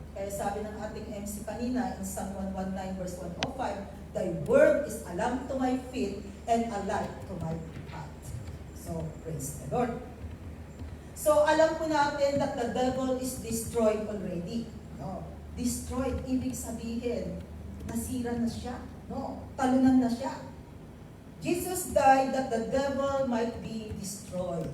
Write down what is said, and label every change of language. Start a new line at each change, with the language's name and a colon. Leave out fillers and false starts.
Filipino: Kaya sabi ng ating MC kanina
English: in Psalm 119 verse 105, "Thy word is a lamp to my feet and a light to my path." So, praise the Lord. So,
Filipino: alam po natin
English: that the devil is destroyed already. No?
Filipino: Destroyed, ibig sabihin, nasira na siya. No? Talunan na siya.
English: Jesus died that the devil might be destroyed.